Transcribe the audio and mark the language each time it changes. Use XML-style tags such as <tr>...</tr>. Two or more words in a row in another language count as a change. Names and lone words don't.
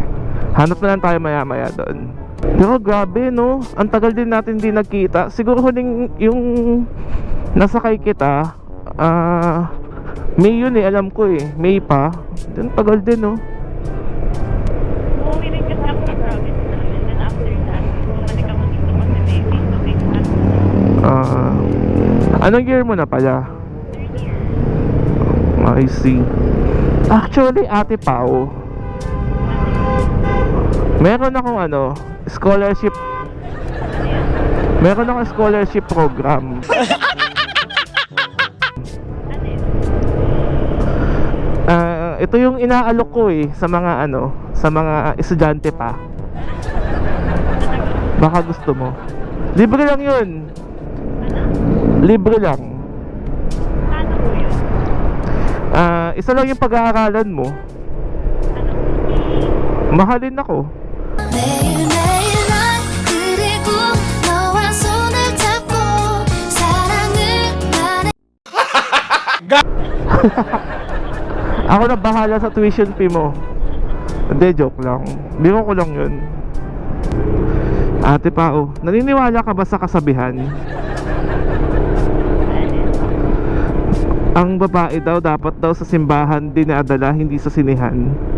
<tl>Hanap na lang tayo maya-maya doon. Pero grabe, no? Ang tagal din natin di nagkita. Siguro huling yung nasakay kita, May yun eh, alam ko eh. May pa. Ang tagal din, no? Umuwi rin kasi ako sa province namin.</tl> <en>And then after that,</en> <tl>bumalik ako dito kasi may</tl> <en>face-to-face class.</en> <tl>Anong year mo na pala? Third year.</tl> <en>I see.</en> <tl>Actually, Ate Pao, meron akong scholarship. Meron akong</tl> <en>scholarship program.</en> <tl>Ito yung inaalok ko eh sa mga sa mga estudyante pa. Baka gusto mo. Libre lang 'yun. Libre lang. Ano po yun? Isa lang yung pag-aaralan mo. Mahalin ako.</tl> <ko>매일매일 난 그리고 너와 손을 잡고 사랑을 말해</ko> <tl>Ako na bahala sa</tl> <en>tuition fee</en> <tl>mo. Hindi, joke lang. Biro ko lang yun. Ate Pao, naniniwala ka ba sa kasabihan? Ang babae daw dapat daw sa simbahan dinadala, hindi sa sinihan.</tl>